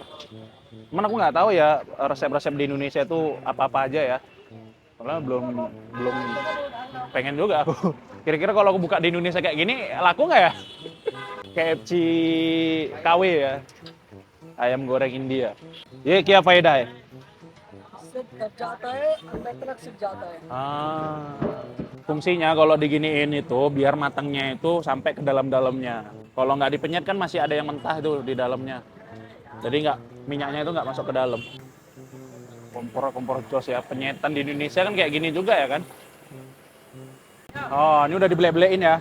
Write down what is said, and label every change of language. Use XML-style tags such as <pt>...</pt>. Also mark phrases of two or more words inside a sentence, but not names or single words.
<id>Cuman aku nggak tahu ya resep-resep di Indonesia itu apa-apa aja ya. Soalnya belum pengen juga aku. Kira-kira kalau aku buka di Indonesia kayak gini laku nggak ya? KFC KW ya. Ayam goreng India.</id> <hi>Ye क्या फायदा है? इससे दब जाता है अंदर तक सिक जाता है</hi> <id>Fungsinya kalau diginiin itu biar matangnya itu sampai ke dalam-dalamnya. Kalau nggak dipenyet kan masih ada yang mentah itu di dalamnya. Jadi minyaknya itu nggak masuk ke dalam. Kompor jos ya. Penyetan di Indonesia kan kayak gini juga ya kan. Oh, ini udah dibele-belein ya.</id>